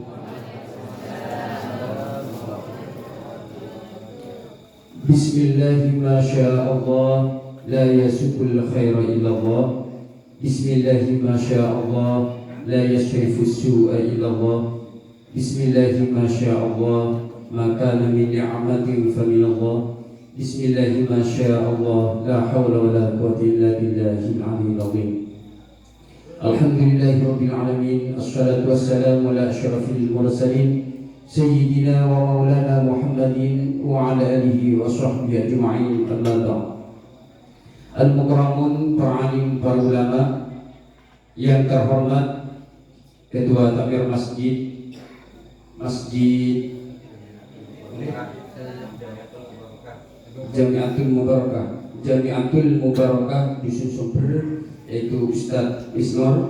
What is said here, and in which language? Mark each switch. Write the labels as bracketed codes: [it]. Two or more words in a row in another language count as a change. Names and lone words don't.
[ar] بسم الله ما شاء الله لا يسوق الخير إلا الله. بسم الله ما شاء الله لا يصرف السوء إلا الله. بسم الله ما شاء الله ما كان من نعمة فمن الله. بسم الله ما شاء الله لا حول ولا قوة إلا بالله العلي العظيم. الحمد لله رب العالمين. الصلاة والسلام على أشرف المرسلين سيدنا ومولانا محمد وعلى آله وصحبه أجمعين. أما بعد. المكرمون, [id] para alim, para ulama yang terhormat, Ketua Takmir Masjid Jamiatul Mubarakah Dusun Sumber, yaitu Ustadz Isnur.